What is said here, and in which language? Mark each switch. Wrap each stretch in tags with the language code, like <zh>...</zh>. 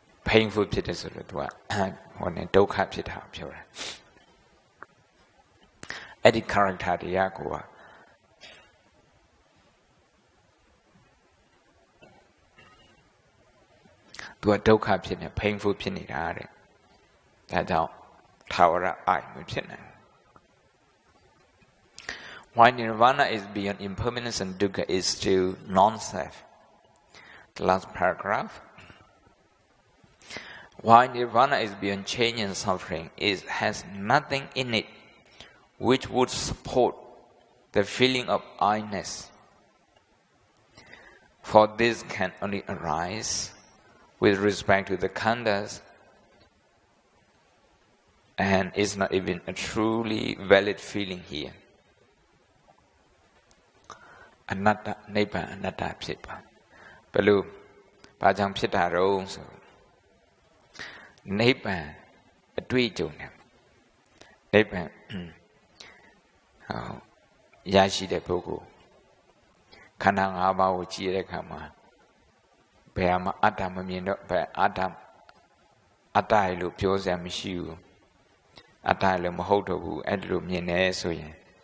<my>painful ဖြစ်တယ်ဆိုတော့သူကဟိုနဲ့ဒုက္ခဖြစ်တာပြောတာအဲ့ဒီ character တွေကကိုကသူကဒုက္ခဖြစ်နေ painful ဖြစ်နေတာတဲ့ဒါကြောင့်ထာဝရအိုင်မဖြစ်နိုင်</my> <en>Why nirvana is beyond impermanence and dukkha is still non-self. The last paragraph. Why nirvana is beyond change and suffering has nothing in it which would support the feeling of I-ness. For this can only arise with respect to the khandhas and is not even a truly valid feeling here.</en> <my>Anatta nibbana anatta ဖြစ်ပါဘယ်လိုဘာကြောင့်ဖြစ်တာတော့ဆိုနိဗ္ဗာန်အတွေ့အကြုံနဲ့နိဗ္ဗာန်ရရှိတဲ့ပုဂ္ဂိုလ်ခန္ဓာ၅ပါးကိုကြည့်ရတဲ့အခါမှာဘယ်မှာအတ္တမမြင်တော့ဘယ်အတ္တရလို့ပြောစရာမရှိဘူးအတ္တရလို့မဟုတ်တော့ဘူးအဲ့ဒါလို့မြင်နေဆိုရင်</my>